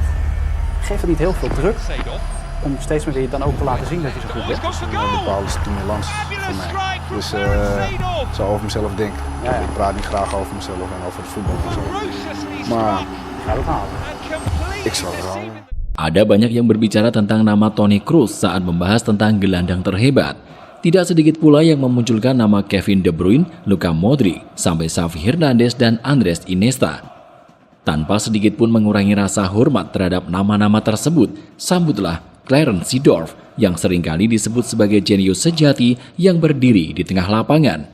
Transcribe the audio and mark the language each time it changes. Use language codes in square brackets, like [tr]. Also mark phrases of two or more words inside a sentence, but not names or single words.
[nl] Geeft het niet heel veel druk om steeds meer weer dan ook te laten zien dat je zo goed bent? Een bepaalde stimulans voor mij. Dus zo over mezelf denk. Ja. Ik praat niet graag over mezelf en over het voetbal en zo. Maar Je gaat het halen. ik zal het halen. [id] Ada banyak yang berbicara tentang nama Toni Kroos saat membahas tentang gelandang terhebat. Tidak sedikit pula yang memunculkan nama Kevin De Bruyne, Luka Modric, sampai Xavi Hernandez dan Andres Iniesta. Tanpa sedikit pun mengurangi rasa hormat terhadap nama-nama tersebut, sambutlah Clarence Seedorf yang seringkali disebut sebagai jenius sejati yang berdiri di tengah lapangan.